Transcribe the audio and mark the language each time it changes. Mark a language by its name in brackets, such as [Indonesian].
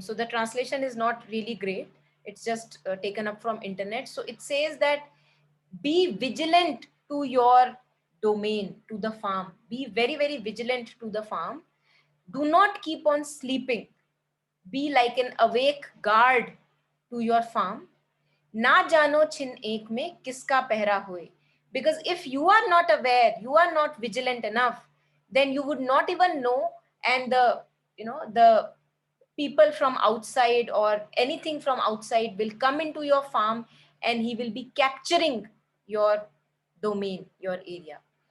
[English] So the translation is not really great. It's just taken up from internet. So it says that be vigilant to your domain, to the farm. Be very, very vigilant to the farm. Do not keep on sleeping. Be like an awake guard to your farm. [Hindi] ना जानो छिन एक में किसका पहरा हुए. [English] Because if you are not aware, you are not vigilant enough, then you would not even know, and the people from outside or anything from outside will come into your farm and he will be capturing your domain, your area.